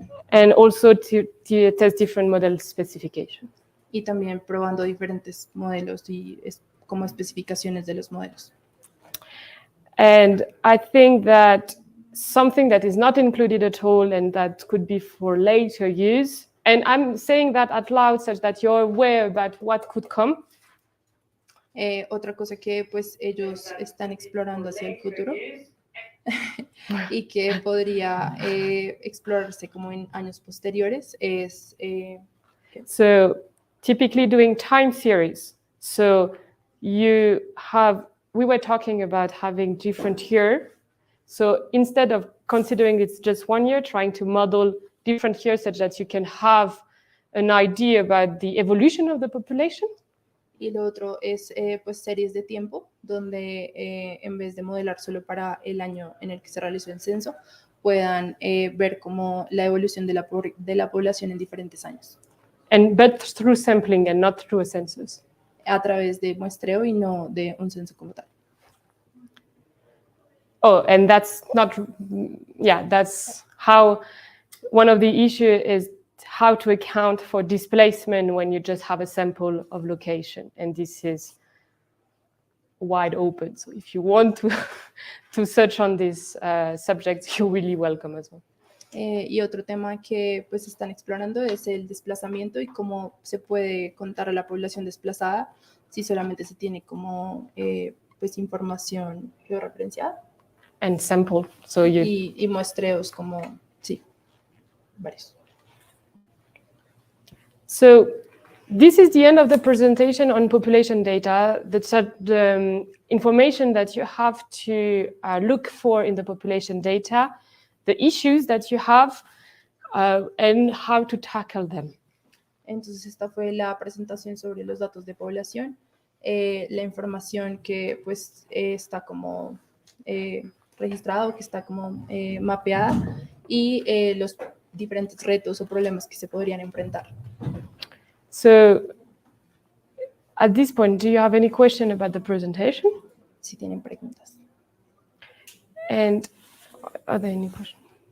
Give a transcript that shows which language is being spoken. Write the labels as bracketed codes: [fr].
[en] And also to test different model specifications. [es] Y también probando diferentes modelos y como especificaciones de los modelos. [en] And I think that something that is not included at all and that could be for later use, and I'm saying that out loud such that you're aware about what could come. [es] Otra cosa que pues ellos están explorando hacia el futuro y que podría explorarse como en años posteriores es... [en] So typically doing time series. So you have, we were talking about having different year. So instead of considering it's just 1 year, trying to model different years such that you can have an idea about the evolution of the population. [es] Y lo otro es pues series de tiempo, donde en vez de modelar solo para el año en el que se realizó el censo, puedan ver como la evolución de la población en diferentes años. [en] But through sampling and not through a census. [es] A través de muestreo y no de un censo como tal. [en] Oh, and that's not, yeah, that's how, one of the issues is how to account for displacement when you just have a sample of location. And this is wide open. So if you want to search on this subject, you're really welcome as well. [es] Y otro tema que pues están explorando es el desplazamiento y cómo se puede contar a la población desplazada si solamente se tiene como pues información georreferenciada. [en] And sample. So you... [es] y muestreos como, sí, varios. [en] So this is the end of the presentation on population data. The information that you have to look for in the population data, the issues that you have, and how to tackle them. [es] Entonces esta fue la presentación sobre los datos de población, la información que pues está como registrada o que está como mapeada y los diferentes retos o problemas que se podrían enfrentar. [en] So at this point, do you have any question about the presentation? [es] Si tienen preguntas. [en] And are there any questions?